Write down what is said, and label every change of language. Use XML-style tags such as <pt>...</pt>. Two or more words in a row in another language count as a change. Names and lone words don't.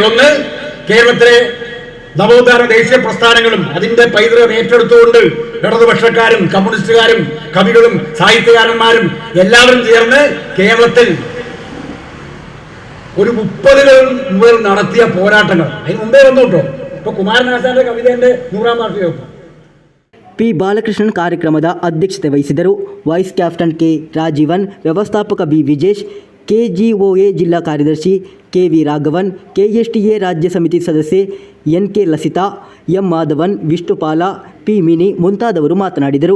<ml>ഒന്ന്, കേരളത്തിലെ നവോത്ഥാന ദേശീയ പ്രസ്ഥാനങ്ങളും അതിന്റെ പൈതൃകം ഏറ്റെടുത്തുകൊണ്ട് ഇടതുപക്ഷക്കാരും കമ്മ്യൂണിസ്റ്റുകാരും കവികളും സാഹിത്യകാരന്മാരും എല്ലാവരും ചേർന്ന് കേരളത്തിൽ ഒരു 30 മുതൽ നടത്തിയ പോരാട്ടങ്ങൾ അതിന് മുമ്പേ വന്നു കേട്ടോ. ഇപ്പൊ കുമാരനാശാന്റെ കവിതയുടെ 100ാം വാർഷികം</ml> <kn>ಪಿ ಬಾಲಕೃಷ್ಣನ್ ಕಾರ್ಯಕ್ರಮದ ಅಧ್ಯಕ್ಷತೆ ವಹಿಸಿದರು. ವೈಸ್ ಕ್ಯಾಪ್ಟನ್ ಕೆ ರಾಜೀವನ್, ವ್ಯವಸ್ಥಾಪಕ ಬಿ ವಿಜೇಶ್, KGOA ಜಿಲ್ಲಾ ಕಾರ್ಯದರ್ಶಿ KV ರಾಘವನ್, KSTA ರಾಜ್ಯ ಸಮಿತಿ ಸದಸ್ಯೆ NK ಲಸಿತಾ, ಎಂ ಮಾಧವನ್, ವಿಷ್ಣುಪಾಲ, ಪಿ ಮಿನಿ ಮುಂತಾದವರು ಮಾತನಾಡಿದರು.</kn>